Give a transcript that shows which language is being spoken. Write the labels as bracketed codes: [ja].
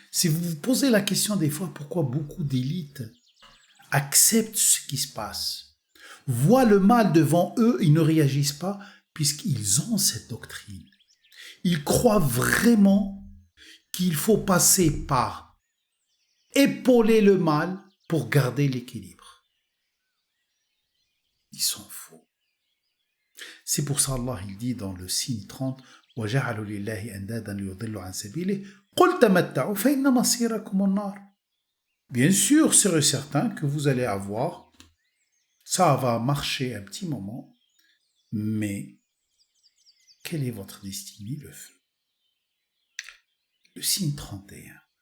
[fr] Si vous vous posez la question des fois pourquoi beaucoup d'élites acceptent ce qui se passe, voient le mal devant eux, ils ne réagissent pas puisqu'ils ont cette doctrine. Ils croient vraiment qu'il faut passer par épauler le mal pour garder l'équilibre. Ils sont faux. C'est pour ça Allah il dit dans le signe 30 [ar] وَجَعَلُوا لِلَّهِ أَنْدَادًا لِيُضِلُّوا عَنْ سَبِيلِهِ قُلْ تَمَتَّعُوا فَإِنَّ مَصِيرَكُمُ النَّارُ. [fr] Bien sûr, c'est certain que vous allez avoir, ça va marcher un petit moment, mais quelle est votre destinée? Le feu. Le signe 31.